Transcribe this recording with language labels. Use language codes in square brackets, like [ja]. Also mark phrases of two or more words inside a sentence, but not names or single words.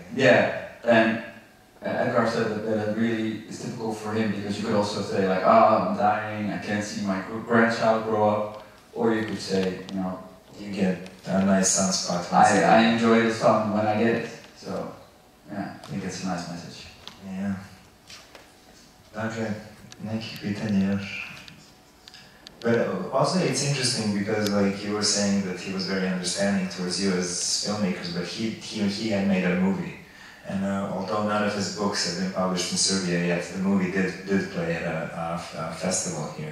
[en] Yeah, and Edgar said that really is typical for him because you could also say like, I'm dying, I can't see my grandchild grow up. Or you could say, you know, you get a nice sunspot. I enjoy the sun when I get it. So, yeah, I think it's a nice message. Yeah. [sr] Dakle, nekih pitanja još. [en] But also it's interesting because like you were saying that he was very understanding towards you as filmmakers, but he had made a movie. And although none of his books have been published in Serbia yet, the movie did play at a festival here.